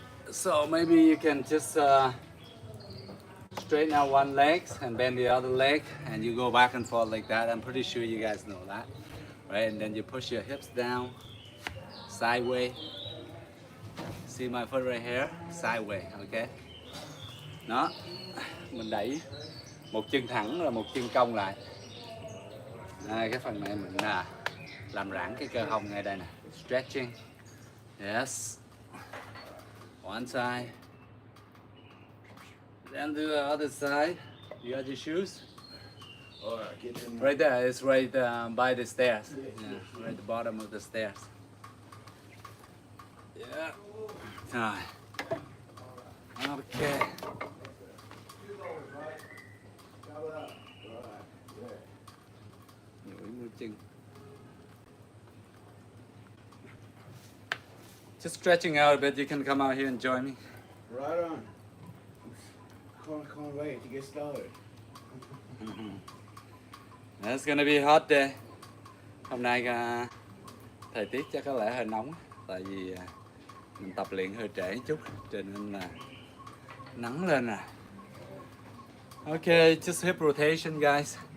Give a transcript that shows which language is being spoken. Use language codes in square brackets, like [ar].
[en] So maybe you can just straighten out one leg and bend the other leg, and you go back and forth like that. I'm pretty sure you guys know that, right? And then you push your hips down, sideways. See my foot right here, sideways, okay? [vi] Đó, mình đẩy một chân thẳng rồi một chân cong lại. Đây, cái phần này mình làm giãn cái cơ hông ngay đây nè, stretching. [en] Yes. One side, then do the other side. You got your shoes? Right there, it's right by the stairs. Yeah, right at the bottom of the stairs. Yeah. Rồi. Okay. [vi] Duỗi mũi chân. [en] Just stretching out a bit. You can come out here and join me. Right on. Can't wait to get started. It's gonna be hot day. [vi] Hôm nay thời tiết chắc có lẽ hơi nóng, tại vì mình tập luyện hơi trễ chút, cho nên là nắng lên nè. [en] Okay, just hip rotation, guys.